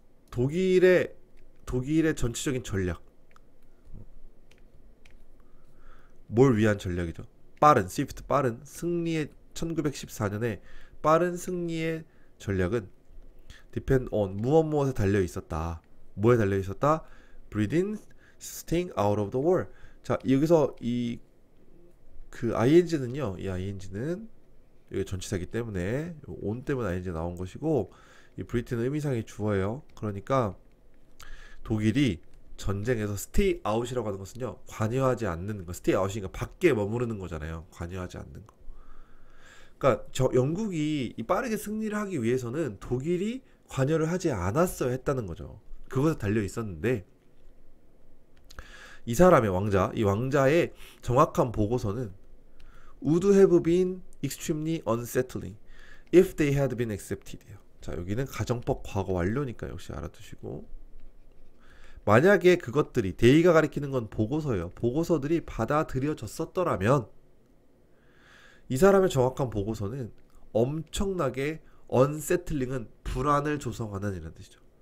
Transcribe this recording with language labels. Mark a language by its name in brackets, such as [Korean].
[Korean] 독일의 전체적인 전략, 뭘 위한 전략이죠? 빠른 승리의 1914년에 빠른 승리의 전략은 [English] depend on [Korean] 무엇에 달려 있었다. 뭐에 달려 있었다? [English] Britain staying out of the war. [Korean] 자, 여기서 ing는요. 이 ing는 여기 전치사이기 때문에 on 때문에 ing 나온 것이고, 이 브리튼은 의미상의 주어예요. 그러니까 독일이 전쟁에서 stay out이라고 하는 것은요, 관여하지 않는 거. stay out이니까 밖에 머무르는 거잖아요. 관여하지 않는 거. 그러니까 영국이 이 빠르게 승리를 하기 위해서는 독일이 관여를 하지 않았어야 했다는 거죠. 그것에 달려 있었는데, 이 사람의 이 왕자의 정확한 보고서는 [English] would have been extremely unsettling if they had been accepted. [Korean] 자, 여기는 가정법 과거 완료니까 역시 알아두시고, 만약에 그것들이, they가 가리키는 건 보고서예요. 보고서들이 받아들여졌었더라면 이 사람의 정확한 보고서는 엄청나게 unsettling은 불안을 조성하는 이라는 뜻이죠.